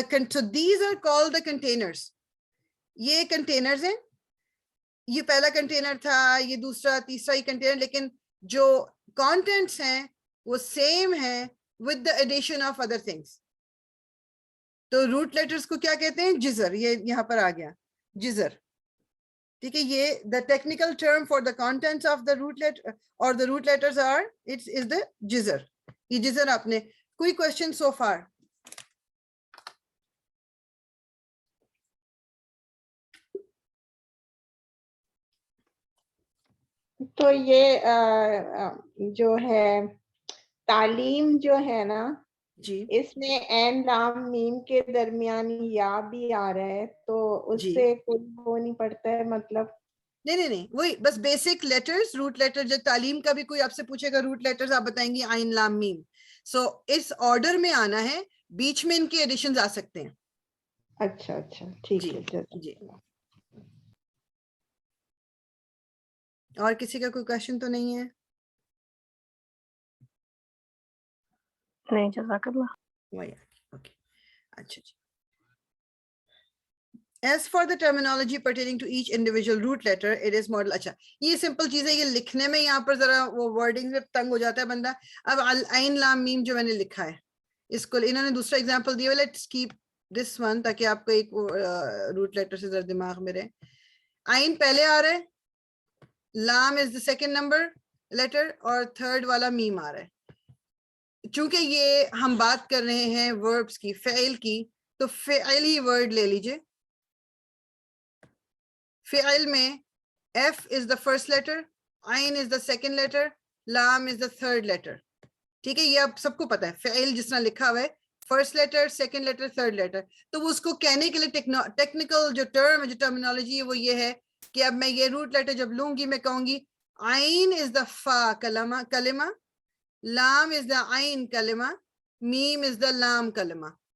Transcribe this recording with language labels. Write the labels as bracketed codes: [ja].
[en] So these are called the containers. [hi] ये containers हैं. ये पहला container था, ये दूसरा, तीसरा ये container, लेकिन जो contents हैं वो same हैं [en] with the addition of other things. [hi] तो root letters को क्या कहते हैं? जिजर. ये यहाँ पर आ गया, जिजर. ठीक है, ये [en] the technical term for the contents of the root letter or the root letters are, it is the जिजर. [hi] ये जिजर आपने, कोई question so far? तो ये जो है तालीम जो है ना जी, इसमें एन लाम मीम के दरमियान या भी आ रहा है, तो उससे कोई वो नहीं पड़ता है मतलब? नहीं, वही बस बेसिक लेटर्स, रूट लेटर. जो तालीम का भी कोई आपसे पूछेगा रूट लेटर्स, आप बताएंगे आइन लाम मीम. सो इस ऑर्डर में आना है, बीच में इनके एडिशंस आ सकते हैं. अच्छा, ठीक है जी. और किसी का कोई क्वेश्चन तो नहीं है? नहीं, जज़ाकल्लाह. Okay. अच्छा जी. [en] As for the terminology pertaining to each individual root letter, it is model. [hi] अच्छा, ये simple चीज़ है. ये लिखने में यहाँ पर जरा वो wording में तंग हो जाता है बंदा. अब आइन लाम मीम जो मैंने लिखा है, इसको इन्होंने दूसरा एग्जांपल दिया. [en] Let's keep this one [hi] ताकि आपको एक root letter से जरा दिमाग में रहे. आइन पहले आ रहा है, लाम [en] is the second number letter [hi] और third वाला मीम आ रहा है. चूंकि ये हम बात कर रहे हैं verbs की, फ़ेल की, तो फ़ेल ही word ले लीजिए. [en] फ़ेल में F is the first letter, आइन is the second letter, लाम is the third letter. [hi] ठीक है, ये आप सबको पता है. फ़ेल जिस तरह लिखा हुआ है, [en] first letter, second letter, third letter. [hi] तो वो उसको कहने के लिए टेक्निकल जो टर्म है, जो टर्मिनोलॉजी है, वो ये है कि अब मैं ये रूट लेटर जब लूंगी, मैं कहूंगी [en] आइन is the फा कलिमा, [hi] लाम इज द आइन कलिमा, मीम इज द लाम कलिमा.